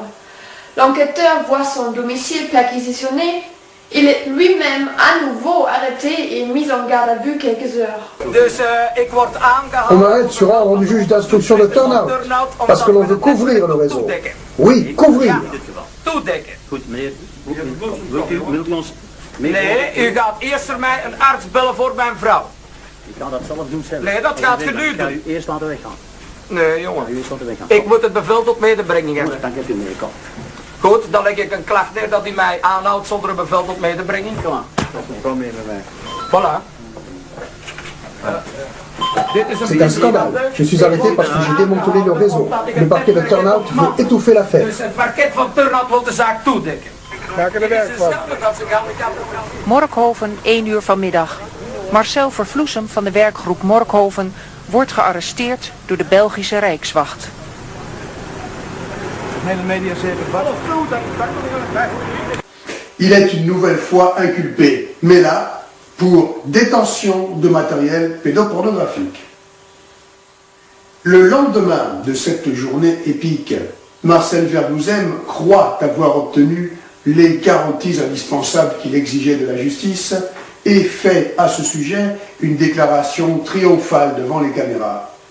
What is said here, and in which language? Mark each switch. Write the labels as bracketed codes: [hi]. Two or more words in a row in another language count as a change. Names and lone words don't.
[fr] L'enquêteur voit son domicile perquisitionné. Il est lui-même à nouveau arrêté et mis en garde à vue quelques heures. On m'arrête sur ordre du juge d'instruction de Turnhout, parce que l'on veut couvrir le réseau. Oui, couvrir. [nl] Nee, u gaat eerst voor mij een arts bellen voor mijn vrouw. Ik ga dat zelf doen zelf. Nee, dat gaat je nu Ik ga doen. u eerst laten weggaan. Nee, jongen. U eerst laten weggaan. Ik moet het bevel tot medebrenging hebben. Goed, dan heb je meekomt. Goed, dan leg ik een klacht neer dat hij mij aanhoudt zonder een bevel tot medebrenging. Kom aan. Kom mee bij mij. [fr] Voilà. C'est un scandale. Je suis arrêté parce que j'ai démantelé le réseau. Le parquet de Turnhout veut étouffer l'affaire. [nl] Dus het parket van Turnhout wil de zaak toedekken. Morkhoven, 1 uur vanmiddag. Marcel Vervloesem van de werkgroep Morkhoven wordt gearresteerd door de Belgische Rijkswacht. [fr] Il est une nouvelle fois inculpé, mais là, pour détention de matériel pédopornographique. Le lendemain de cette journée épique, Marcel Vervouzen croit avoir obtenu les garanties indispensables qu'il exigeait de la justice et fait à ce sujet une déclaration triomphale devant les caméras.